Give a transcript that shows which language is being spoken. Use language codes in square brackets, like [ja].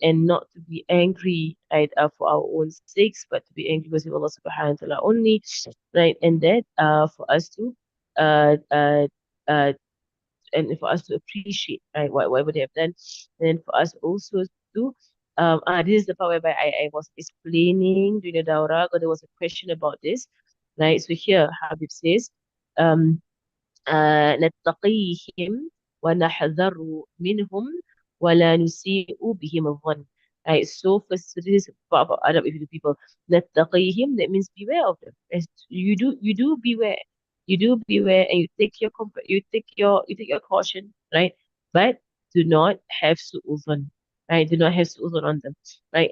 [en] And not to be angry, right, for our own sakes, but to be angry because of Allah subhanahu wa ta'ala only, right? And that for us to uh, uh, uh, and for us to appreciate, right, whatever they have done, and for us also to this is the part whereby I was explaining during the dawrah, because there was a question about this, right? So here Habib says, um [ar] نتقيهم ونحذر منهم ولا نسيء بهم الظن. [en] Right, so first, so this is about adab with the people. [ar] نتقيهم, [en] that means beware of them. As you do beware. You do beware, and you take your caution, right? But do not have su'uzan, right? Do not have su'uzan on them, right?